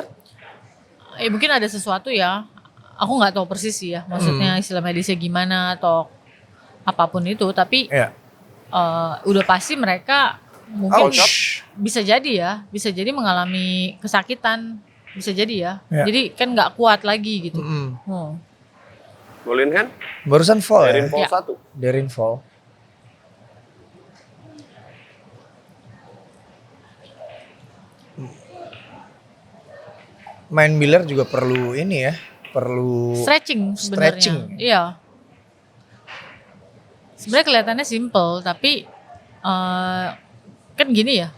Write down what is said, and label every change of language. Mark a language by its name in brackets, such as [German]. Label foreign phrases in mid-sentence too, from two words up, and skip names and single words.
[Indonesian] Mungkin ada sesuatu ya, aku nggak tahu persis sih ya, maksudnya istilah medisnya gimana atau apapun itu, tapi Iya. udah pasti mereka mungkin Ouch. bisa jadi mengalami kesakitan, bisa jadi ya. Ya. Jadi kan nggak kuat lagi gitu. [English] Ball in hand. [Indonesian] Barusan fall Darin ya? fall Ya. 1. Darin fall. Main biliar juga perlu ini ya, perlu Stretching sebenarnya. Stretching. Iya. Sebenarnya kelihatannya simple tapi kan gini ya.